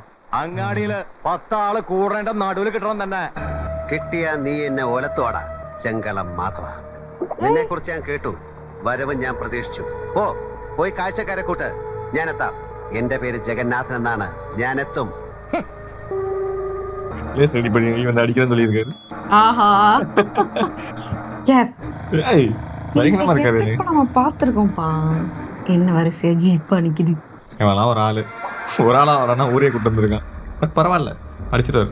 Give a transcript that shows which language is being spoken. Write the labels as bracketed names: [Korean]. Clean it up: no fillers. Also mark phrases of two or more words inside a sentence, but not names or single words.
[Malayalam] അങ്ങാടിയില് 10 ആള് കൂടേണ്ട നടുവിൽ കിട്ടണം തന്നെ. കിട്ടിയ നീ എന്നെ ഓലത്തോടാ, ചെങ്കളം മാധവ. നിന്നെ കുറിച്ച് ഞാൻ കേട്ടു, വരവ് ഞാൻ പ്രതീക്ഷിച്ചു. പോയി കാഴ്ചക്കാരെ കൂട്ട്, ഞാനെത്താം. എന്റെ പേര് ജഗന്നാഥൻ എന്നാണ്. ഞാൻ എത്തും. [Tamil] லேஸ் ரெடி பண்ணி வந்து அடிக்கிறேன்னு சொல்லியிருக்காரு. ஆஹா கேப். ஏய், பயங்கரமா இருக்காரு. இப்ப நம்ம பாத்துருக்கோம்ப்பா. என்ன வரிசையா இப்ப நிக்குது. இவெல்லாம் ஒரு ஆளா வரானா ஊரே கூட்டு வந்திருக்கான். பட் பரவாயில்ல, அடிச்சிட்டாரு.